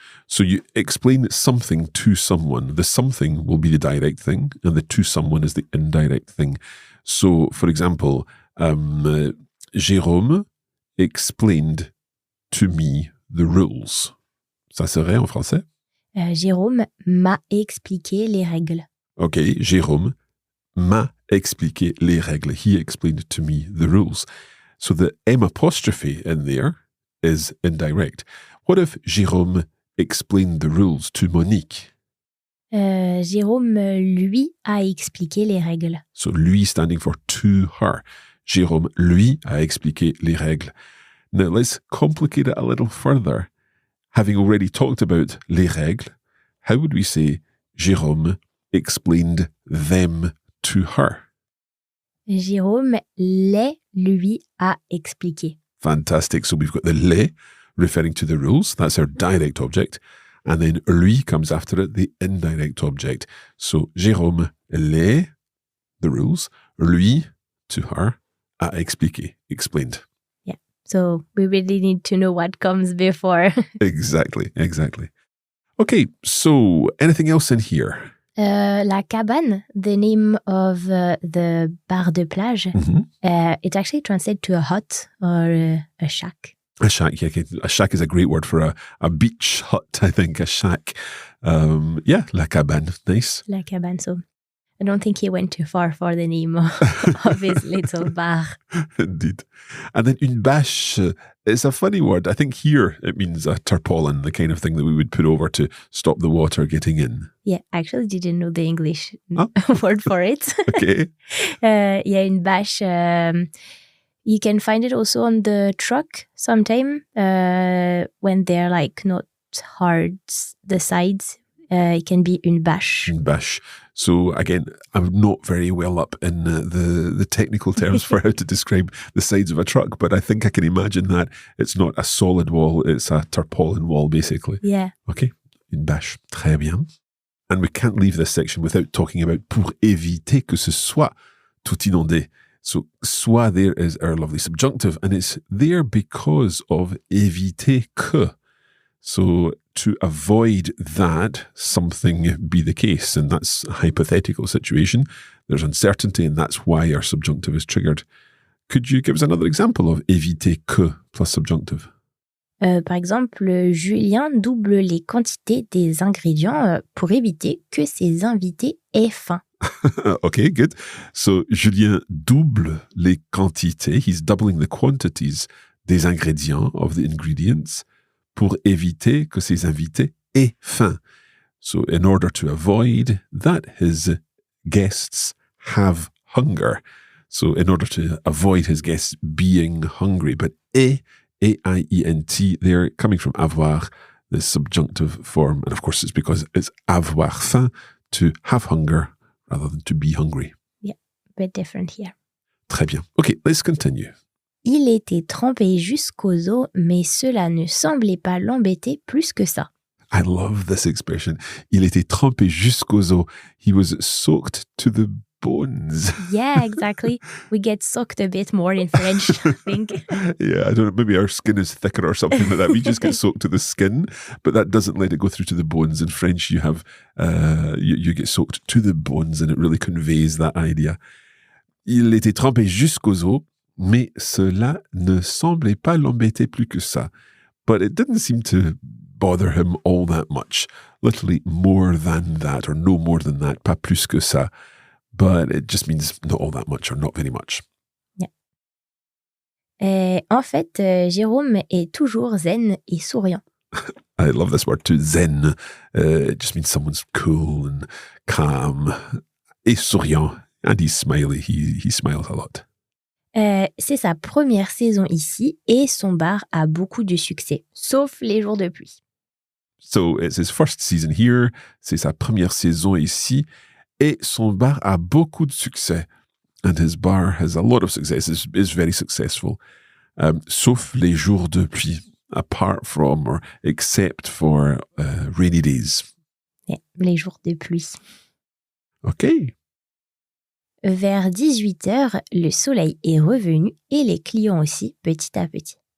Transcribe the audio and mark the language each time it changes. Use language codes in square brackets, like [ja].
[en] So you explain something to someone. The something will be the direct thing, and the to someone is the indirect thing. So, for example, Jérôme explained to me the rules. [fr] Ça serait en français? Jérôme m'a expliqué les règles. Okay, Jérôme m'a expliqué les règles. [en] He explained to me the rules. So the M apostrophe in there is indirect. What if Jérôme explained the rules to Monique? [fr] Jérôme lui a expliqué les règles. [en] So lui standing for to her. [fr] Jérôme lui a expliqué les règles. [en] Now let's complicate it a little further. Having already talked about les règles, how would we say Jérôme explained them to her? [fr] Jérôme les lui a expliqué. [en] Fantastic. So we've got the les referring to the rules. That's our direct object. And then lui comes after it, the indirect object. So Jérôme les, the rules, lui, to her, a expliqué, explained. Yeah. So we really need to know what comes before. Exactly. Okay, so anything else in here? La cabane, the name of the bar de plage, it actually translates to a hut or a shack. A shack, yeah. A shack is a great word for a beach hut, I think, a shack. Yeah, la cabane, nice. La cabane, so I don't think he went too far for the name of his little bar. Indeed. And then une bâche is a funny word. I think here it means a tarpaulin, the kind of thing that we would put over to stop the water getting in. Yeah, I actually didn't know the English word for it. Okay. Yeah, une bâche. You can find it also on the truck sometime when they're like not hard, the sides. It can be une bâche. [fr] Une bâche. [en] So again, I'm not very well up in the technical terms for how to describe the sides of a truck, but I think I can imagine that it's not a solid wall, it's a tarpaulin wall, basically. Yeah. Okay, une bâche. [fr] Très bien. [en] And we can't leave this section without talking about [fr] pour éviter que ce soit tout inondé. [en] So, soit there is our lovely subjunctive, and it's there because of éviter que. So, to avoid that something be the case, and that's a hypothetical situation. There's uncertainty, and that's why our subjunctive is triggered. Could you give us another example of éviter que plus subjunctive? [fr] Par exemple, Julien double les quantités des ingrédients pour éviter que ses invités aient faim. [en] Okay, good. [fr] So, Julien double les quantités. [en] He's doubling the quantities [fr] des ingrédients, [en] of the ingredients, [fr] pour éviter que ses invités aient faim. [en] So, in order to avoid that his guests have hunger. So, in order to avoid his guests being hungry. But A-I-E-N-T, they're coming from avoir, the subjunctive form. And of course, it's because it's avoir faim, to have hunger, rather than to be hungry. Yeah, a bit different here. [fr] Très bien. [en] Okay, let's continue. [fr] Il était trempé jusqu'aux os, mais cela ne semblait pas l'embêter plus que ça. [en] I love this expression. [fr] Il était trempé jusqu'aux os. [en] He was soaked to the bones. Yeah, exactly. We get soaked a bit more in French, I think. Yeah, I don't know. Maybe our skin is thicker or something like that. We just get soaked to the skin, but that doesn't let it go through to the bones. In French, you have you get soaked to the bones, and it really conveys that idea. [fr] Il était trempé jusqu'aux os, mais cela ne semblait pas l'embêter plus que ça. [en] But it didn't seem to bother him all that much. Literally more than that, or no more than that, [fr] pas plus que ça. [en] but it just means not all that much or not very much. [fr] En fait, Jérôme est toujours zen et souriant. [en] I love this word too, zen. It just means someone's cool and calm [fr] et souriant. [en] And he's smiley. He smiles a lot. [fr] C'est sa première saison ici et son bar a beaucoup de succès, sauf les jours de pluie. [en] So it's his first season here. [fr] C'est sa première saison ici. Et son bar a beaucoup de succès. [en] And his bar has a lot of success. Is very successful. [fr] Sauf les jours de pluie. [en] Apart from or except for rainy days. [fr] Yeah, les jours de pluie. [en] OK. [fr] Vers 18h, le soleil est revenu et les clients aussi, petit à petit.